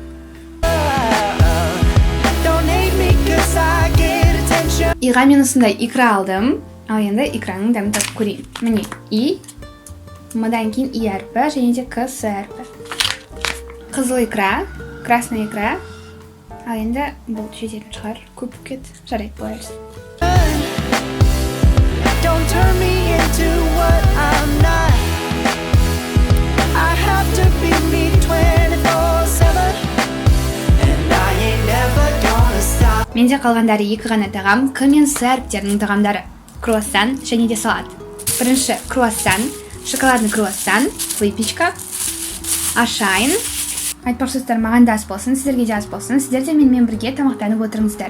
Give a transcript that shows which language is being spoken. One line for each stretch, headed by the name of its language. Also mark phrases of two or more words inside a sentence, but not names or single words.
Kazakh: Иға мен осындай икра алдым. Ал енді икраның дәмін татып көрейін. Міне И, Мыдан кейін И әрпі, және де К, С әрпі. Қызыл икра,
Russian: красный икра.
Kazakh: Ал енді бұл жететін шығар, көп кет, жарайды болай берсін.
English: Don't turn me into what I'm not. I have to be me 24/7, and I ain't never gonna stop.
Kazakh: Менде қалғандары екі ғана тағам, К мен С әріптерінің тағамдары. Круассан және де салат. Бірінші круассан,
Russian: шоколадный круассан,
Kazakh: выпечка. Ашайын. Айтпақшылықтар, маған да ас болсын, сіздерге де ас болсын. Сіздер де менімен бірге тамақтанып отырыңыздар.